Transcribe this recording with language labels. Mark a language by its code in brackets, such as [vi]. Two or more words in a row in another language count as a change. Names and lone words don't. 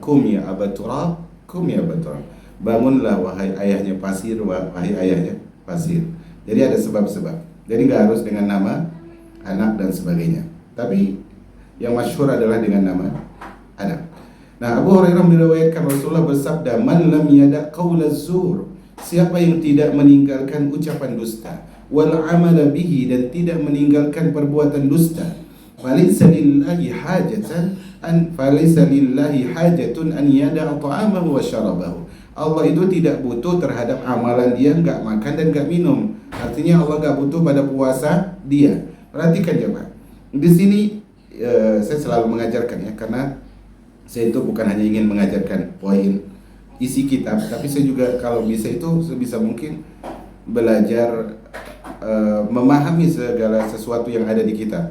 [ar] قم يا أبا تراب، قم يا أبا تراب. [id] Bangunlah wahai ayahnya pasir, wahai ayahnya pasir. Jadi ada sebab-sebab. Jadi nggak harus dengan nama anak dan sebagainya. Tapi yang masyhur adalah dengan nama anak. Nah, Abu Hurairah meriwayatkan Rasulullah bersabda, [ar] "من لم يدع قول الزور." [id] Siapa yang tidak meninggalkan ucapan dusta, [ar] والعمل به, [id] dan tidak meninggalkan perbuatan dusta, [ar] فليس لله حاجة أن يدع طعامه وشرابه. [id] Allah itu tidak butuh terhadap amalan dia, enggak makan dan enggak minum. Artinya Allah enggak butuh pada puasa dia. Perhatikan coba. Di sini saya selalu mengajarkan ya, karena saya itu bukan hanya ingin mengajarkan poin isi kitab, tapi saya juga kalau bisa itu sebisa mungkin belajar memahami segala sesuatu yang ada di kitab.